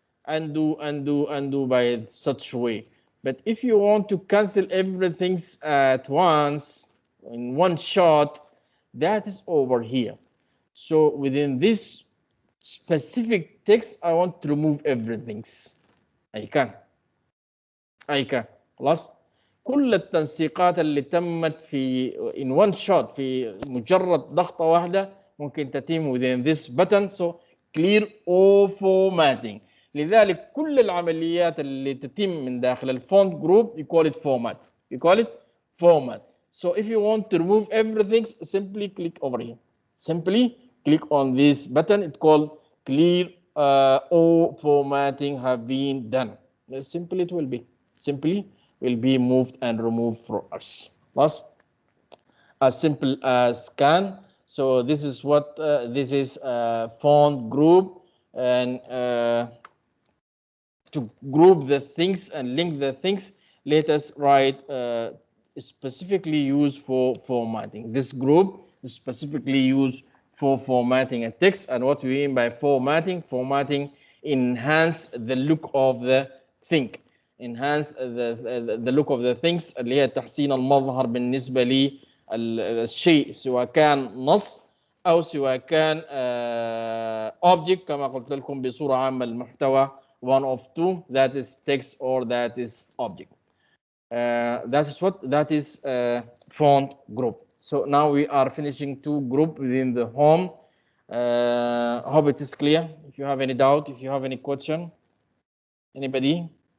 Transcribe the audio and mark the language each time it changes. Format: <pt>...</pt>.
<en>Undo by such way. But if you want to cancel everything at once, in one shot, that is over here. So within this specific text, I want to remove everything. I can.</en> <ar>خلاص. كل التنسيقات اللي تمت في</ar> <en>in one shot</en> <ar>في مجرد ضغطة واحدة ممكن تتم</ar> <en>within this button. So clear all formatting.</en> <ar>لذلك كل العمليات اللي تتم من داخل الفونت جروب</ar> <en>you call it format. You call it format. So if you want to remove everything, simply click over here. Simply click on this button. It's called clear all formatting have been done. Simply it will be. Simply will be moved and removed for us. Plus, as simple as can. So this is what this is font group, and to group the things and link the things, let us write specifically used for formatting. This group is specifically used for formatting a text. And what we mean by formatting, formatting enhance the look of the thing. Enhance the look of the things</en> <ar>اللي هي تحسين المظهر بالنسبة للشيء سواء كان</ar> <en>نص أو سواء كان object</en> <ar>كما قلت لكم بصورة عامة المحتوى</ar> <en>one of two, that is text or that is object. That is what? That is font group. So now we are finishing two group within the home. Hope it is clear. If you have any doubt, if you have any question, anybody?</en>